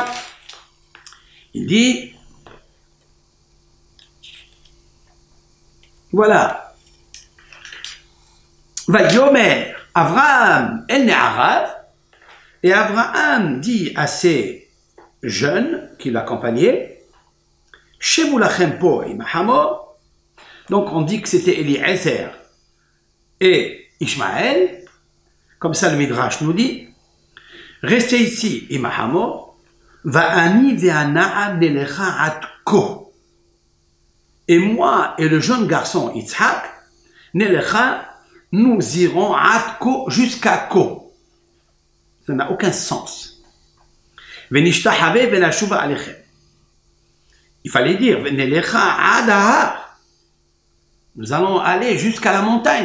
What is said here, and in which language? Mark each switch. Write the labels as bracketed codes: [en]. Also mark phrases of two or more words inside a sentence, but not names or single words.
[fr] Il dit, voilà, [he] ויאמר אברהם אל נעריו, [fr] et Abraham dit à ses jeunes qui l'accompagnaient, [he] שבו לכם פה עם החמור. [fr] Donc on dit que c'était Eliezer et Ishmaël, comme ça le Midrash nous dit, restez ici [he] עם החמור, ואני והנער נלכה עד כה. [fr] Et moi et le jeune garçon Yitzhak, nelecha, nous irons atko jusqu'à ko. Ça n'a aucun sens. [he] ונשתחוה ונשובה אליכם. [fr] Il fallait dire, nous allons aller jusqu'à la montagne.